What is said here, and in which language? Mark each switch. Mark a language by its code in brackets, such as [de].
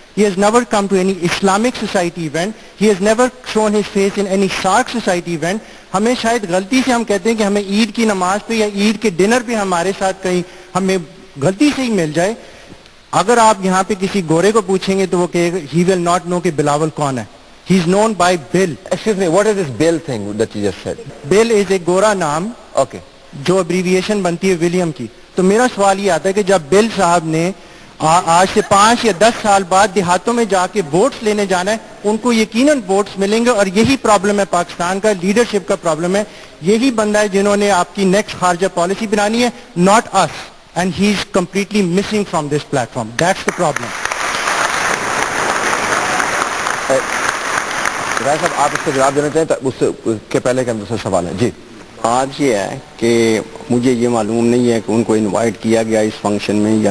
[en] He has never come to any Islamic Society event. He has never shown his face in any SARC Society event. [ur] ہمیں شاید غلطی سے ہم کہتے ہیں کہ ہمیں عید کی نماز پہ یا عید کے ڈنر پہ ہمارے ساتھ کہیں ہمیں غلطی سے ہی مل جائے. اگر آپ یہاں پہ کسی گورے کو پوچھیں گے تو وہ کہے گا [en] he will not know [ur] کہ بلاول کون ہے. [en] He is known by Bill. Excuse me, what is this Bill thing that you just said? Bill is a [ur] گورا نام [en] Okay. [ur] جو ابریویشن بنتی ہے ولیم کی. تو میرا سوال یہ آتا ہے کہ جب بل صاحب نے آج سے 5 یا 10 سال بعد دیہاتوں میں جا کے ووٹس لینے جانا ہے, ان کو یقیناً ووٹس ملیں گے. اور یہی پرابلم ہے پاکستان کا, لیڈرشپ کا پرابلم ہے. یہی بندہ ہے جنہوں نے آپ کی نیکسٹ خارجہ پالیسی بنانی ہے, [en] not us. And he is completely missing from this platform. That's the problem. [ur] رائے صاحب آپ اس کا جواب دینا چاہیں تو اس کے پہلے کا دوسرا سوال ہے. جی آج یہ ہے کہ مجھے یہ معلوم نہیں ہے کہ ان کو انوائٹ کیا گیا اس فنکشن میں یا